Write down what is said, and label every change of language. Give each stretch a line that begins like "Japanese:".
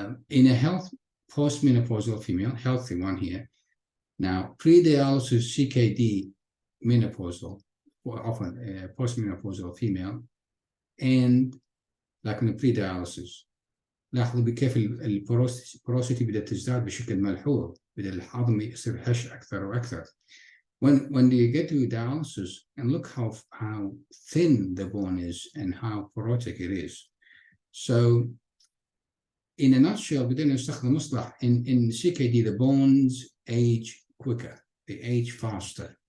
English: In a health post-menopausal female, healthy one here. Now, pre-dialysis CKD menopausal, or often post-menopausal female, and like in pre-dialysis.
Arabic: لاحظوا بكيف البوروسيتي بدأت تزداد بشكل ملحوظ، بدأ العظم يصير هش أكثر وأكثر.
English: When you get to dialysis, and look how thin the bone is and how porotic it is. So, in a nutshell,
Arabic: بدنا نستخدم مصطلح
English: in CKD the bones age quicker, they age faster.